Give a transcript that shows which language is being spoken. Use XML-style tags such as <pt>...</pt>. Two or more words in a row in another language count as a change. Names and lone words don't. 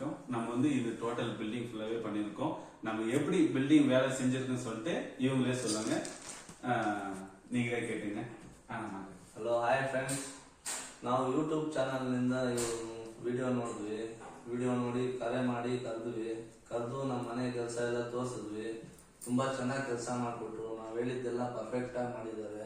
<ta>நம்ம வந்து இது</ta> <en>total building</en> <ta>ஃபுல்லாவே பண்ணியிருக்கோம். நம்ம எப்படி பில்டிங் வேலை செஞ்சிருக்குன்னு சொல்லிட்டு இவங்களே சொல்லுவாங்க.</ta> <kn>ನೀವೇ ಕೇಳ್ತೀನಿ.</kn> <en>hello hi friends,</en> <kn>ನಾವು ಯೂಟ್ಯೂಬ್ ಚಾನಲ್ನಿಂದ ವಿಡಿಯೋ ನೋಡಿದ್ವಿ. ವಿಡಿಯೋ ನೋಡಿ ಕರೆ ಮಾಡಿ ಕರೆದು ನಮ್ಮ ಮನೆ ಕೆಲಸ ಎಲ್ಲ ತೋರಿಸಿದ್ವಿ. ತುಂಬಾ ಚೆನ್ನಾಗಿ ಕೆಲಸ ಮಾಡಿಕೊಟ್ರು. ನಾವು ಹೇಳಿದ್ದೆಲ್ಲ ಪರ್ಫೆಕ್ಟ್ ಆಗಿ ಮಾಡಿದ್ದಾರೆ.</kn>